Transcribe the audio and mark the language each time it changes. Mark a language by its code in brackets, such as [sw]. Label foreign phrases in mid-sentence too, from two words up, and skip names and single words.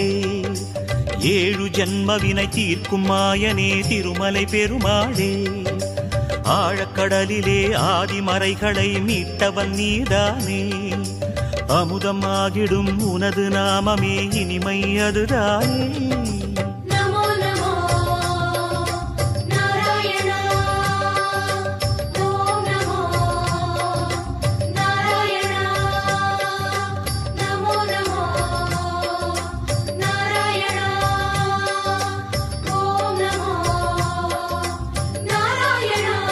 [ta] ஏழு ஜன்மவினை தீர்க்கும் மாயனே திருமலை பெருமாளே ஆழக்கடலிலே ஆதிமறைகளை மீட்டவன் நீதானே அமுதம் ஆகிடும் உனது நாமமே இனிமை அதுதானே [sa] नमो नमो नारायणा ओम नमो नारायणा नमो नमो नारायणा ओम नमो नारायणा